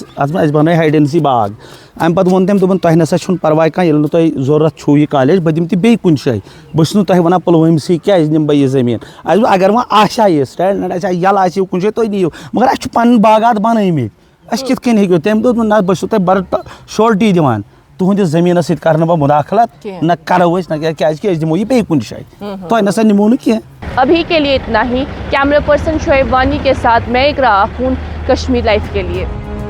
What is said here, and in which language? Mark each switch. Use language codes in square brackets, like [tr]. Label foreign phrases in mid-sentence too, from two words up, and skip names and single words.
[ks] اَتھ منٛز اَسہِ بنٲے ہایڈٮ۪نسی باغ اَمہِ پتہٕ ووٚن تٔمۍ دوٚپُن تۄہہِ نسا چھُنہٕ پرواے کانٛہہ ییٚلہِ نہٕ تۄہہِ ضوٚرتھ چھُو یہِ کالیج بہٕ دِمہٕ تہِ بیٚیہِ کُنہِ جایہِ بہٕ چھُس نہٕ تۄہہِ وَنان پُلوٲمسٕے کیٛازِ نِمہٕ بہٕ یہِ زٔمیٖن اَسہِ دوٚپ اگر وۄنۍ آسہِ ہا یہِ سٹینڈ آسہِ ہا یَلہٕ آسہِ کُنہِ جایہِ تُہۍ نِیِو مگر اَسہِ چھُ پنٕنۍ باغات بنٲومٕتۍ أسۍ کِتھ کٔنۍ ہیٚکِو تٔمۍ دوٚپ نہ بہٕ چھُسو تۄہہِ بَڑٕ شورٹی دِوان تُہنٛدِس زٔمیٖنس سۭتۍ کرٕ نہٕ بہٕ مُداخلت نہ کرو أسۍ نہ کیٛازِکہِ أسۍ دِمو یہِ بیٚیہِ کُنہِ جایہِ تۄہہِ نسا نِمو نہٕ کینٛہہ [ur] ابھی کے لیے اتنا ہی کیمرہ پرسن شعیب وانی کے ساتھ میں اقرا آخون کشمیر لائف کے لیے